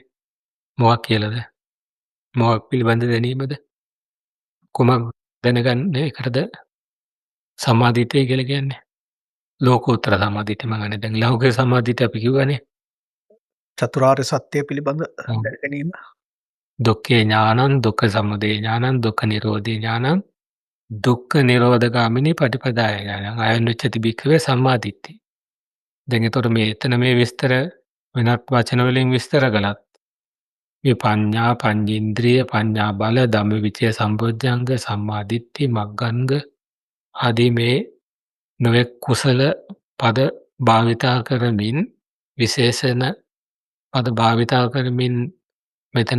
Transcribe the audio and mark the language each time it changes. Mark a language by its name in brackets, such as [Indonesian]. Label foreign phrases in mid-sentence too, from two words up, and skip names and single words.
[Sinhala] මොකක් කියලාද? මොකක් පිළිබඳ දැනීමද? කුමක් දැනගන්න එකටද සම්මා දිට්ඨිය කියලා කියන්නේ? ලෝකෝත්තර සම්මා දිට්ඨිය මම දැන් ලෞකික සම්මා දිට්ඨිය අපි කිව්වනේ. චතුරාර්ය සත්‍ය පිළිබඳ ඔව්. දැනගැනීම. [Pali] දුක්ඛේ ඥානං දුක්ඛ සමුදය ඥානං දුක්ඛ නිරෝධේ ඥානං දුක්ඛ නිරෝධගාමිනී පටිපදාය ඥානං අයනුච්චති භික්ඛවේ සම්මා දිට්ඨි. [Sinhala] දැන් එතකොට මේ එතන මේ විස්තර වෙනත් වචන වලින් විස්තර කළත් මේ [Pali] පඤ්ඤා පඤ්චේන්ද්‍රිය පඤ්ඤා බල ධම්මවිචය සම්බොජ්ජංග සම්මා දිට්ඨි මග්ගංග [Sinhala] ආදී මේ නොයෙක් කුසල පද භාවිතා කරමින් විශේෂණ පද භාවිතා කරමින් මෙතන